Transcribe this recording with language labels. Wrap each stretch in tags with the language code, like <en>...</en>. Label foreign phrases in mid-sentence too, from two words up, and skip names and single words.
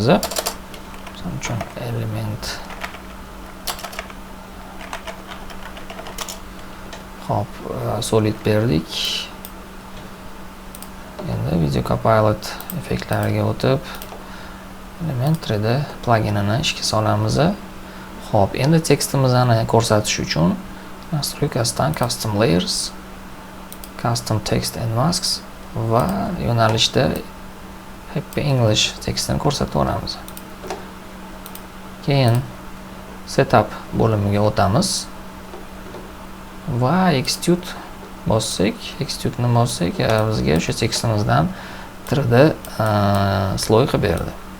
<uz>Misol uchun element. Hop, solid berdik. Endi Video Copilot effektlariga o'tib element 3D pluginini ishga solamiz. Hop, endi tekstimizni ko'rsatish uchun nastroykasidan</uz> <en>custom layers, custom text and masks</en> <uz>va yo'nalishda Happy English tekstini ko'rsatib olamiz. Keyin setup bo'limiga o'tamiz va extrude bossak, extrude'ni bossak, bizga o'sha tekstimizdan 3D sloy qilib berdi.</uz>